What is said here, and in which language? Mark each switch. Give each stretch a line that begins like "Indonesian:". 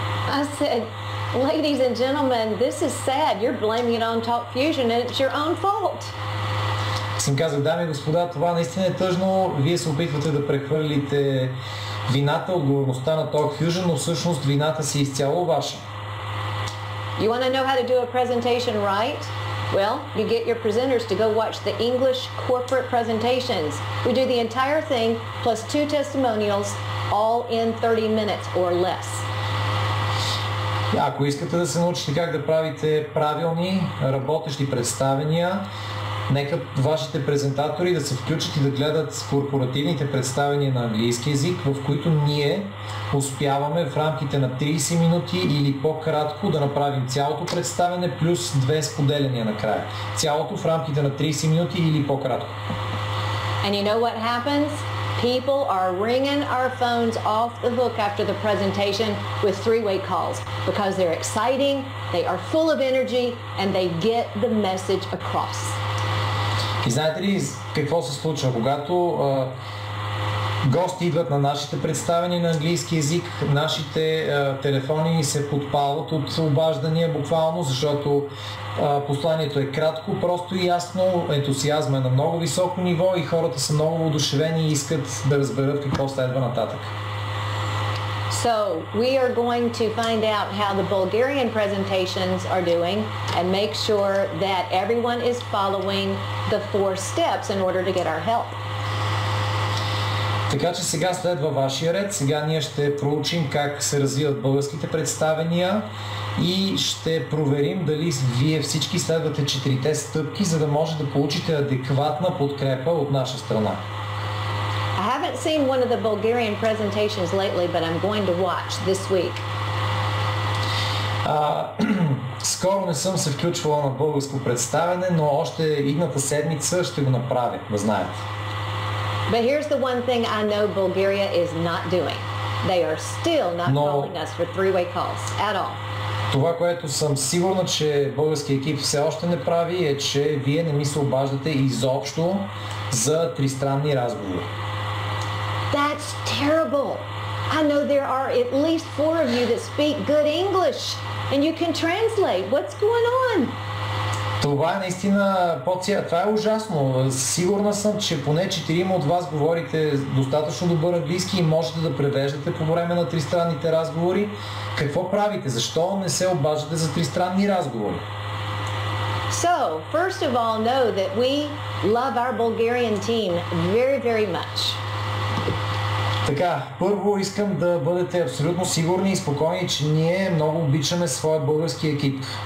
English: I said, ladies and gentlemen, this is sad. You're blaming it on TalkFusion and it's your own fault.
Bulgarian: Съм казал, дами и господа, това наистина е тъжно. Вие се опитвате да прехвърлите вината, отговорността на Talk Fusion, но всъщност вината си изцяло ваша.
English: You want to know how to do a presentation right? Well, you get your presenters to go watch the English corporate presentations. We do the entire thing plus 2 testimonials all in 30 minutes or less.
Bulgarian: Ако искате да се научите как да правите правилни, работещи представения, нека вашите презентатори да се включат и да гледат корпоративните представения на английски език, в които ние успяваме в рамките на 30 минути или по-кратко да направим цялото представяне плюс 2 споделяния накрая. Цялото в рамките на 30 минути или по-кратко.
English: And you know what happens? People are ringing our phones off the hook after the presentation with 3-way calls because they're exciting, they are full of energy, and they get the message across.
Bulgarian: И знаете ли какво се случва? Когато гости идват на нашите представения на английски език, нашите телефони се подпалват от обаждания буквално, защото посланието е кратко, просто и ясно, ентусиазма е на много високо ниво и хората са много воодушевени и искат да разберат какво следва нататък.
English: So we are going to find out how the Bulgarian presentations are doing and make sure that everyone is following the 4 steps in order to get our help.
Bulgarian: Така че сега следва вашия ред. Сега ние ще проучим как се развиват българските представения и ще проверим дали вие всички следвате 4-те стъпки, за да може да получите адекватна подкрепа от наша страна.
English: I haven't seen one of the Bulgarian presentations lately, but I'm going to watch this week.
Bulgarian: Скоро не съм се включвала на българско представяне, но още идната седмица ще го направя, да знаете.
English: But here's the one thing I know Bulgaria is not doing. They are still not calling us for 3-way calls at all.
Bulgarian: Това, което съм сигурна, че български екип все още не прави, е, че вие не ми се обаждате изобщо за тристранни разговори.
English: That's terrible. I know there are at least 4 of you that speak good English and you can translate. What's going on?
Bulgarian: Това е наистина това е ужасно. Сигурна съм, че поне 4 от вас говорите достатъчно добър английски и можете да превеждате по време на тристранните разговори. Какво правите? Защо не се обаждате за тристранни разговори?
English: So, first of all, know that we love our Bulgarian team very, very much.
Bulgarian: Така, първо искам да бъдете абсолютно сигурни и спокойни, че ние много обичаме своя български екип.